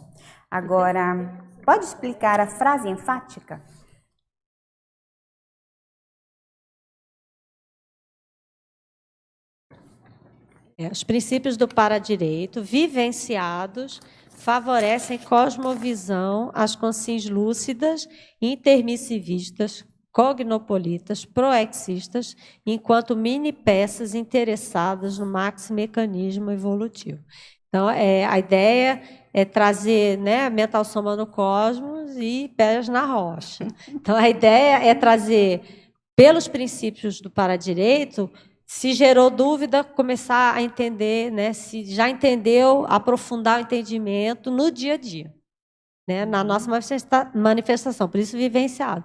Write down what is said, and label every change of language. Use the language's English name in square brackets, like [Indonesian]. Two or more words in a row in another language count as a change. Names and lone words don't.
[Portuguese] Agora, pode explicar a frase enfática? Os princípios do paradireito, vivenciados, favorecem cosmovisão, as consciências lúcidas, intermissivistas, cognopolitas, proexistas, enquanto mini-peças interessadas no maxi-mecanismo evolutivo. Então, a ideia é trazer, né, mental soma no cosmos e pés na rocha. Então, a ideia é trazer, pelos princípios do paradireito, se gerou dúvida, começar a entender, né, se já entendeu, aprofundar o entendimento no dia a dia, né, na nossa manifestação, por isso vivenciado.